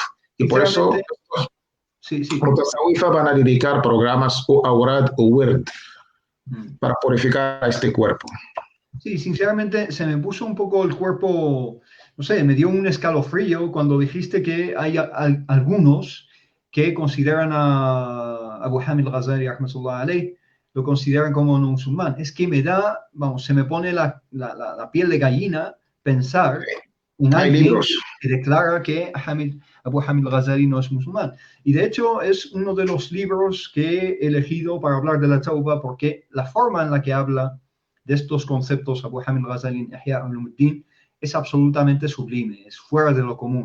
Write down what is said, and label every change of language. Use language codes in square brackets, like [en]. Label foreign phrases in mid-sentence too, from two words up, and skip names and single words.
[es] Y por eso los tasawufas van a dedicar programas o aurad o wird para purificar a este cuerpo. Sí, sinceramente se me puso un poco el cuerpo, no sé, me dio un escalofrío cuando dijiste que hay algunos que consideran a Abu Hamid al-Ghazali, [ar] رحمة الله عليه, [es] lo consideran como un musulmán. Es que me da, vamos, se me pone la piel de gallina pensar en alguien que declara que Abu Hamid al-Ghazali no es musulmán. Y de hecho es uno de los libros que he elegido para hablar de la tauba porque la forma en la que habla de estos conceptos Abu Hamid al-Ghazali en Ihya Ulumuddin es absolutamente sublime, es fuera de lo común.